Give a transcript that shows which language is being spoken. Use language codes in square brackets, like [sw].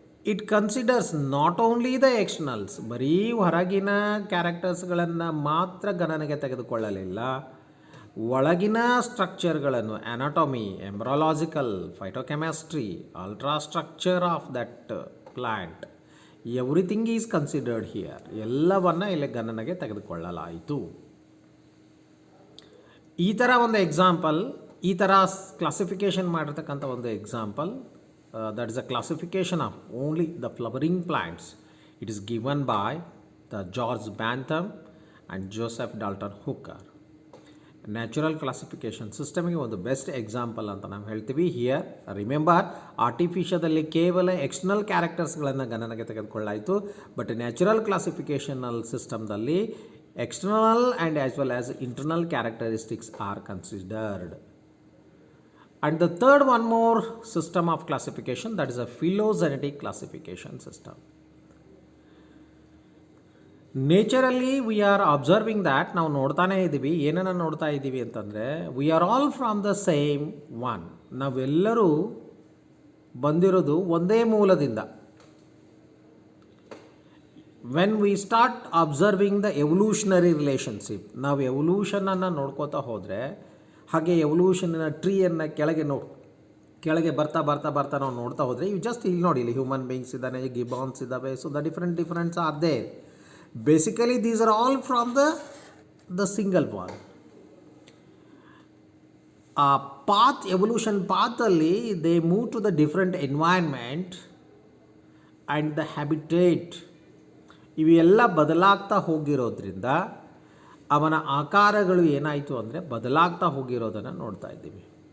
[en] It considers not only the externals, [kn] ಬರೀ ಹೊರಗಿನ ಕ್ಯಾರೆಕ್ಟರ್ಸ್ಗಳನ್ನು ಮಾತ್ರ ಗಣನೆಗೆ ತೆಗೆದುಕೊಳ್ಳಲಿಲ್ಲ, ಒಳಗಿನ ಸ್ಟ್ರಕ್ಚರ್ಗಳನ್ನು, [en] Anatomy, embryological, phytochemistry, ultra structure of that plant, everything is considered here. [kn] ಎಲ್ಲವನ್ನು ಇಲ್ಲಿ ಗಣನೆಗೆ ತೆಗೆದುಕೊಳ್ಳಲಾಯಿತು. ಈ ಥರ ಒಂದು ಎಕ್ಸಾಂಪಲ್, ಈ ಥರ ಕ್ಲಾಸಿಫಿಕೇಷನ್ ಮಾಡಿರ್ತಕ್ಕಂಥ ಒಂದು example, [en] that is a classification of only the flowering plants It is given by the George Bantam and Joseph Dalton Hooker. [kn] Natural classification ಸಿಸ್ಟಮಿಗೆ ಒಂದು ಬೆಸ್ಟ್ ಎಕ್ಸಾಂಪಲ್ ಅಂತ ನಾವು ಹೇಳ್ತೀವಿ. ಹಿಯರ್ ರಿಮೆಂಬರ್, ಆರ್ಟಿಫಿಷಿಯದಲ್ಲಿ ಕೇವಲ ಎಕ್ಸ್ಟರ್ನಲ್ ಕ್ಯಾರೆಕ್ಟರ್ಸ್ಗಳನ್ನು ಗಣನೆಗೆ ತೆಗೆದುಕೊಳ್ಳಾಯಿತು. [en] But natural classificational ಸಿಸ್ಟಮ್ದಲ್ಲಿ external and as well as internal characteristics are considered. And the third one more system of classification, that is a phylogenetic classification system. Naturally we are observing that [kn] ನಾವು ನೋಡ್ತಾನೇ ಇದ್ದೀವಿ. ಏನನ್ನು ನೋಡ್ತಾ ಇದ್ದೀವಿ ಅಂತಂದರೆ, [en] We are all from the same one. [kn] ನಾವೆಲ್ಲರೂ ಬಂದಿರೋದು ಒಂದೇ ಮೂಲದಿಂದ. [en] when we start observing the evolutionary relationship, [kn] ನಾವು ಎವಲ್ಯೂಷನನ್ನು ನೋಡ್ಕೋತಾ ಹೋದರೆ, ಹಾಗೆ ಎವಲ್ಯೂಷನ್ನ ಟ್ರೀಯನ್ನು ಕೆಳಗೆ ಬರ್ತಾ ಬರ್ತಾ ಬರ್ತಾ ನಾವು ನೋಡ್ತಾ ಹೋದರೆ, ಇವು ಜಸ್ಟ್ ಇಲ್ಲಿ ನೋಡಿ, ಇಲ್ಲಿ ಹ್ಯೂಮನ್ ಬೀಯಿಂಗ್ಸ್ ಇದ್ದಾನೆ, ಗಿಬಾನ್ಸ್ ಇದ್ದಾವೆ. [en] So the differents are there. Basically these are all from the single one. Path, evolution path alli they move to the different environment and the habitat. [kn] ಇವೆಲ್ಲ ಬದಲಾಗ್ತಾ ಹೋಗಿರೋದ್ರಿಂದ ಅವನ ಆಕಾರಗಳು ಏನಾಯಿತು ಅಂದರೆ ಬದಲಾಗ್ತಾ ಹೋಗಿರೋದನ್ನು ನೋಡ್ತಾ ಇದ್ದೀವಿ.